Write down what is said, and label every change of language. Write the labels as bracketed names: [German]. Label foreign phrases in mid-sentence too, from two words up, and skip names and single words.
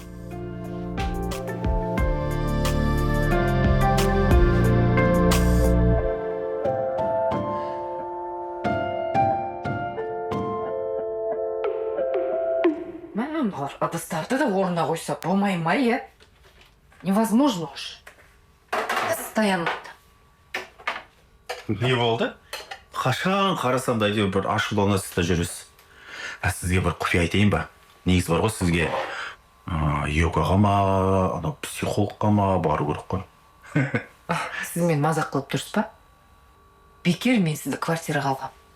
[Kazakh] Балалар, ыдыстарды да орнына қойса болмай ма, иә? [Russian] Невозможно уж. Постоянно. [Kazakh] Не болды? Қашан қарасам да әйтеуір бір ашуланасыз да жүресіз. Сізге бір құпия айтайын ба? Негізі бар ғой сізге йогаға ма, анау психологқа ма бару керек қой. Сіз мен мазақ қылып тұрсыз ба? Бекер мен сізді квартираға алғам.